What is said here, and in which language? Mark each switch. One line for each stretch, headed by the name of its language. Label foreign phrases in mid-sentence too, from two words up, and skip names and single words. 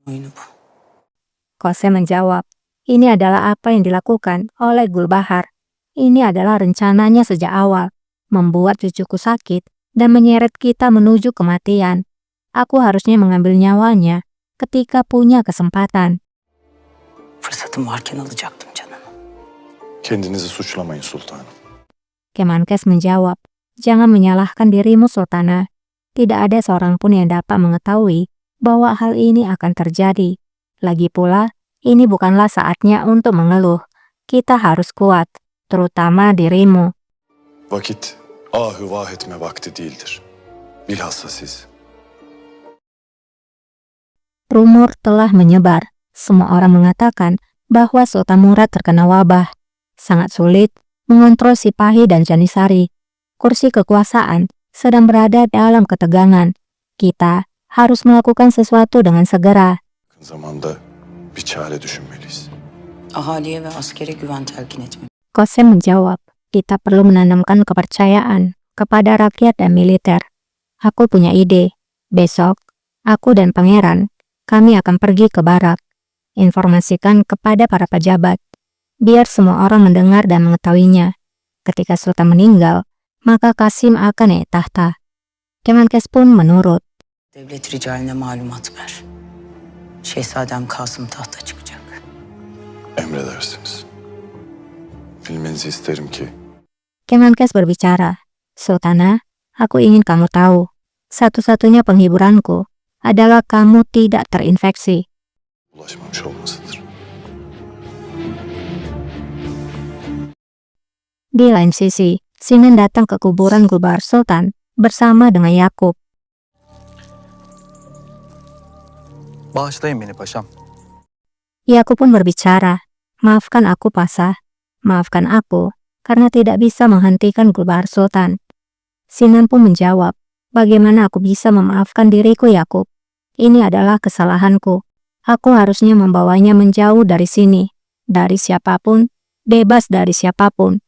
Turkish: oyunu bu.
Indonesian: Qasem menjawab, ini adalah apa yang dilakukan oleh Gulbahar. Ini adalah rencananya sejak awal, membuat cucuku sakit dan menyeret kita menuju kematian. Aku harusnya mengambil nyawanya ketika punya kesempatan.
Turkish: Fırsatım varken alacaktım canını. Kendinizi suçlamayın sultanım.
Indonesian: Kemenkes menjawab, jangan menyalahkan dirimu, Sultana. Tidak ada seorang pun yang dapat mengetahui bahwa hal ini akan terjadi. Lagi pula, ini bukanlah saatnya untuk mengeluh. Kita harus kuat, terutama dirimu.
Turkish: Vakit ahı vah etme vakti değildir. Bilhassa siz.
Indonesian: Rumor telah menyebar. Semua orang mengatakan bahwa Sultan Murad terkena wabah. Sangat sulit mengontrol Sipahi dan Janisari. Kursi kekuasaan sedang berada dalam ketegangan. Kita harus melakukan sesuatu dengan segera.
Turkish: Yakın zamanda bir çare düşünmeliyiz. Ahaliye ve askere güven telkin etmemiz.
Indonesian: Qasem menjawab, kita perlu menanamkan kepercayaan kepada rakyat dan militer. Aku punya ide. Besok, aku dan pangeran, kami akan pergi ke barak. Informasikan kepada para pejabat, biar semua orang mendengar dan mengetahuinya. Ketika Sultan meninggal, maka Kasim akan naik tahta. Kemenkes pun menurut.
Turkish: Devlet ricaline malumat ver. Şehzadem Kasım tahta çıkacak. Emredersiniz. Bilmenizi isterim ki
Indonesian: Kemenkes berbicara, Sultana, aku ingin kamu tahu, satu-satunya penghiburanku adalah kamu tidak terinfeksi.
Turkish: ulaşmamış olmasıdır.
Indonesian: Di lain sisi, Sinan datang ke kuburan Gulbahar Sultan bersama dengan Yakub.
Turkish: Bağışlayın beni paşam.
Indonesian: Yakub pun berbicara, maafkan aku Pasah, maafkan aku karena tidak bisa menghentikan Gulbahar Sultan. Sinan pun menjawab, bagaimana aku bisa memaafkan diriku Yakub? Ini adalah kesalahanku. Aku harusnya membawanya menjauh dari sini, dari siapapun, bebas dari siapapun.